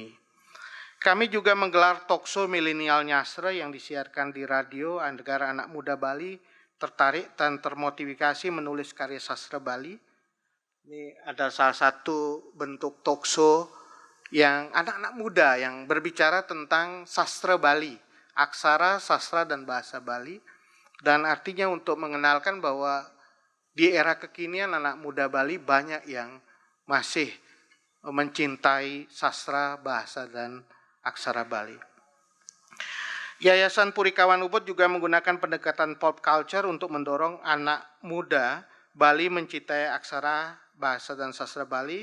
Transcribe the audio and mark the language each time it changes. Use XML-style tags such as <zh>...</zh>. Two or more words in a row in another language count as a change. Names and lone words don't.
<id>Kami juga menggelar talkshow milenial Nyastra yang disiarkan di radio agar anak muda Bali tertarik dan termotivasi menulis karya sastra Bali. Ini ada salah satu bentuk talkshow yang anak-anak muda yang berbicara tentang sastra Bali, aksara, sastra, dan bahasa Bali. Dan artinya untuk mengenalkan bahwa di era kekinian anak muda Bali banyak yang masih mencintai sastra, bahasa, dan aksara Bali. Yayasan Puri Kawan Ubud juga menggunakan pendekatan</id> <en>pop culture</en> <id>untuk mendorong anak muda Bali mencintai aksara, bahasa, dan sastra Bali.</id>